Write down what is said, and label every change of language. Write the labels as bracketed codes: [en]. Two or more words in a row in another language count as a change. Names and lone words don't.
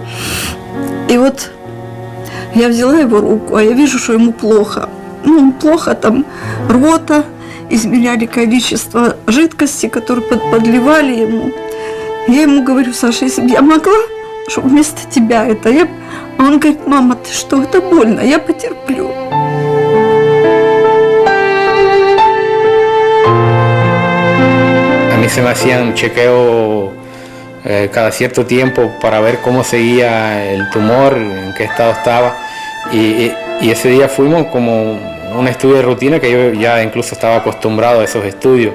[ru] И вот я взяла его руку, а я вижу, что ему плохо. Плохо, там рвота, измеряли количество жидкости, которую подливали ему. Я ему говорю: Саша, если бы я могла, чтобы вместо тебя это... А он говорит: мама, ты что, это больно, я потерплю. [es] A mí se me hacía un chequeo cada cierto tiempo para ver cómo seguía el tumor, en qué estado estaba. Y ese día fuimos como un estudio de rutina que yo ya incluso estaba acostumbrado a esos estudios.